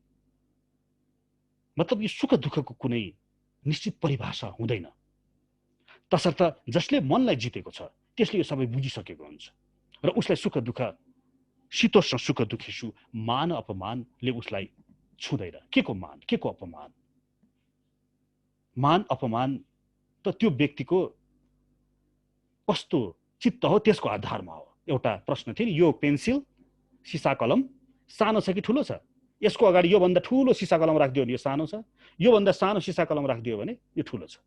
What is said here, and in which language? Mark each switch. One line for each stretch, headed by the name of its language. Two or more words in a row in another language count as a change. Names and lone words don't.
Nepali: मतलब यो सुख दुःखको कुनै निश्चित परिभाषा हुँदैन। तसर्थ जसले मनलाई जितेको छ त्यसले यो सबै बुझिसकेको हुन्छ र उसलाई सुख दुःख,
Sanskrit: शीतोष्ण सुख दुखेषु
Nepali: मान अपमानले उसलाई छुँदैन। के को मान, के को अपमान? मान अपमान त त्यो व्यक्तिको कस्तो चित्त हो त्यसको आधारमा हो। एउटा प्रश्न थियो नि, यो पेन्सिल, सिसा कलम सानो छ कि ठुलो छ? यसको अगाडि यो भन्दा ठुलो सिसा कलम राखिदियो भने यो सानो छ, यो भन्दा सानो सिसा कलम राखिदियो भने यो ठुलो छ।